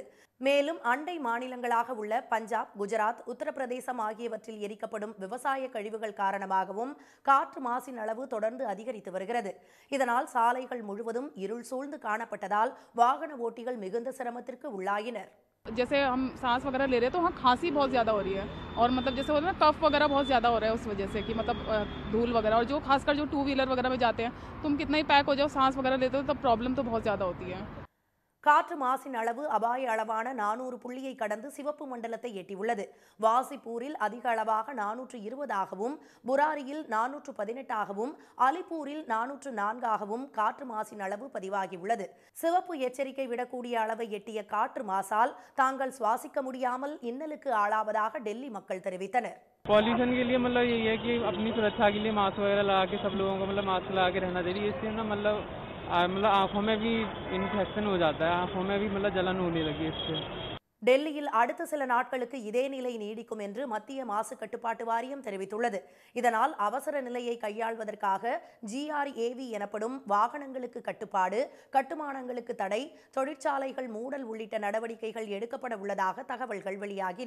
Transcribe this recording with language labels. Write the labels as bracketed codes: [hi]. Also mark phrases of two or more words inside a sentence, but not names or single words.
[ta] மேலும் அண்டை மாநிலங்களாக உள்ள பஞ்சாப், குஜராத், உத்தரப்பிரதேசம் ஆகியவற்றில் எரிக்கப்படும் விவசாய கழிவுகள் காரணமாகவும் காற்று மாசின் அளவு தொடர்ந்து அதிகரித்து வருகிறது. இதனால் சாலைகள் முழுவதும் இருள் சூழ்ந்து காணப்பட்டதால் வாகன ஓட்டிகள் மிகுந்த சிரமத்திற்கு உள்ளாயினர். [hi] जैसे हम सांस वगैरह ले रहे हैं तो वहाँ खांसी बहुत ज़्यादा हो रही है और मतलब जैसे होता है ना कफ वगैरह बहुत ज़्यादा हो रहा है उस वजह से कि मतलब धूल वगैरह, और जो खासकर जो 2 व्हीलर वगैरह में जाते हैं तुम कितना ही पैक हो जाओ सांस वगैरह लेते हो तब प्रॉब्लम तो बहुत ज़्यादा होती है। [ta] காற்று மாசின் அளவு அபாய அளவான 400 புள்ளியை கடந்து சிவப்பு மண்டலத்தை எட்டியுள்ளது. வாசிப்பூரில் அதிக அளவாக 420ஆகவும், புராரியில் 418ஆகவும், அலிப்பூரில் 404ஆகவும் காற்று மாசின் அளவு பதிவாகியுள்ளது. சிவப்பு எச்சரிக்கை விடக்கூடிய அளவை எட்டிய காற்று மாசால் தாங்கள் சுவாசிக்க முடியாமல் இன்னலுக்கு ஆளாவதாக டெல்லி மக்கள் தெரிவித்தனர். [hi] पॉल्यूशन के लिए मतलब यही है कि अपनी सुरक्षा के लिए मास्क वगैरह लगा के सब लोगों को मतलब मास्क लगा के रहना चाहिए। इससे ना मतलब आंखों में भी इन्फेक्शन हो जाता है, आंखों में भी मतलब जलन होने लगी इससे। [ta] டெல்லியில் அடுத்த சில நாட்களுக்கு இதே நிலை நீடிக்கும் என்று மத்திய மாசு கட்டுப்பாட்டு வாரியம் தெரிவித்துள்ளது. இதனால் அவசர நிலையை கையாள்வதற்காக GRAV எனப்படும் வாகனங்களுக்கு கட்டுப்பாடு, கட்டுமானங்களுக்கு தடை, தொழிற்சாலைகள் மூடல் உள்ளிட்ட நடவடிக்கைகள் எடுக்கப்பட உள்ளதாக தகவல்கள் வெளியாகின.